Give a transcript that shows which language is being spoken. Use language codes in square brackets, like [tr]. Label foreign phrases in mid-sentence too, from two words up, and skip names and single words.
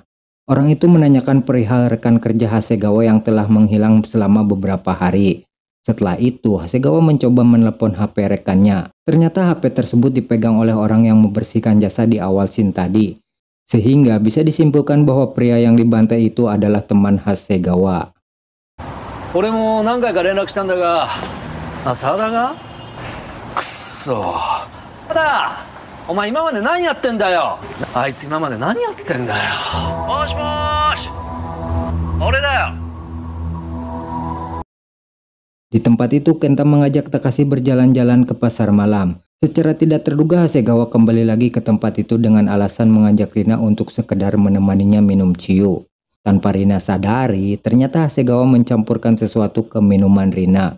[id] Orang itu menanyakan perihal rekan kerja Hasegawa yang telah menghilang selama beberapa hari. Setelah itu, Hasegawa mencoba menelepon HP rekannya. Ternyata HP tersebut dipegang oleh orang yang membersihkan jasa di awal scene tadi. Sehingga bisa disimpulkan bahwa pria yang dibantai itu adalah teman Hasegawa. [ja] 俺も何回か連絡したんだが、沢田がくっそ沢田、お前今まで何やってんだよ。あいつ今まで何やってんだよ。もしもーし、俺だよ。 [id] Di tempat itu, Kenta mengajak Takashi berjalan-jalan ke pasar malam. Secara tidak terduga, Hasegawa kembali lagi ke tempat itu dengan alasan mengajak Rina untuk sekedar menemaninya minum ciu. Tanpa Rina sadari, ternyata Hasegawa mencampurkan sesuatu ke minuman Rina.